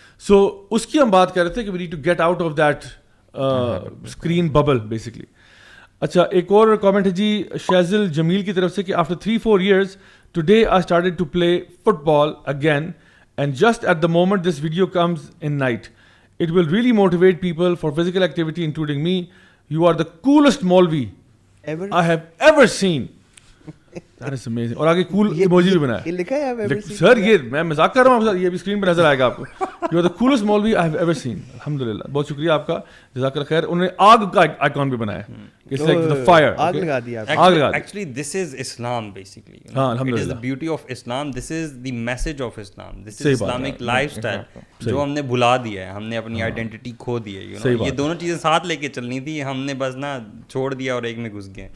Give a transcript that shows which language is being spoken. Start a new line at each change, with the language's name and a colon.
Urdu: سو اس کی ہم بات کر رہے تھے کہ
English: We need to get out of that screen bubble basically.
Urdu: اچھا, ایک اور کامنٹ ہے جی شیزل جمیل کی طرف سے کہ
English: After 3-4 years today I started to play football again and just at the moment this video comes in night it will really motivate people for physical activity including me. You are the coolest Maulvi I have ever seen. That is amazing.
Urdu: اور آگے cool emoji بھی بنایا. یہ لکھا ہے ever seen. سر یہ میں مذاق کر رہا ہوں آپ کے ساتھ, یہ بھی اسکرین پہ نظر آئے گا آپ کو.
English: You are the coolest Maulvi I have ever seen.
Urdu: الحمدللہ, بہت شکریہ آپ کا, جزاک اللہ خیر. انہوں نے آگ کا آئیکن بھی بنایا ہے.
English: It's like the fire.
Urdu: آگ لگا دیا.
English: Actually this is Islam basically.
Urdu: ہاں
English: It is
Urdu: الحمدللہ.
English: the beauty of Islam. This is the message of Islam. This is Islamic lifestyle
Urdu: جو ہم نے بھلا دیا ہے, ہم نے اپنی آئیڈینٹی کھو دی ہے. یہ دونوں چیزیں ساتھ لے کے چلنی تھی, ہم نے بس نا چھوڑ دیا اور ایک میں گھس گئے.